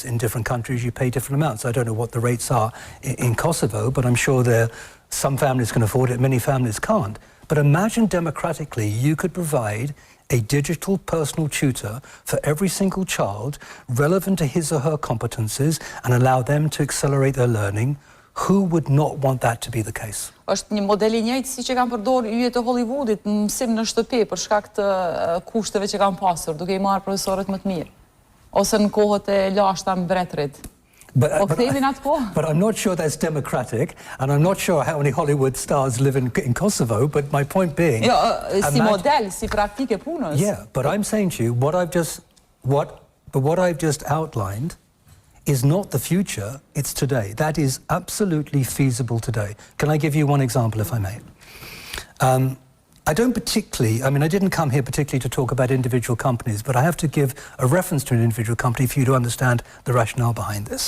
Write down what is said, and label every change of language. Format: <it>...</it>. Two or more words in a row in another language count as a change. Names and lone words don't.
<en>In different countries, you pay different amounts. I don't know what the rates are in Kosovo, but I'm sure some families can afford it, many families can't. But imagine democratically, you could provide a digital personal tutor for every single child relevant to his or her competencies and allow them to accelerate their learning. Who would not want that to be the case?</en> <sq>Është një model I njëjtë si që kanë përdorur yjet e Hollywoodit në mësim në shtëpi për shkak të kushteve që kanë pasur, duke I marrë profesorët më të mirë, ose në kohët e lashta mbretërit.</sq> <en>But I'm not sure that's democratic, and I'm not sure how many Hollywood stars live in Kosovo, but my point being...</en> <sq>si model, si praktike punës.</sq> <en>Yeah, but I'm saying to you, what I've just outlined is not the future, it's today. That is absolutely feasible today. Can I give you one example, if I may? I didn't come here particularly to talk about individual companies, but I have to give a reference to an individual company for you to understand the rationale behind this.</en>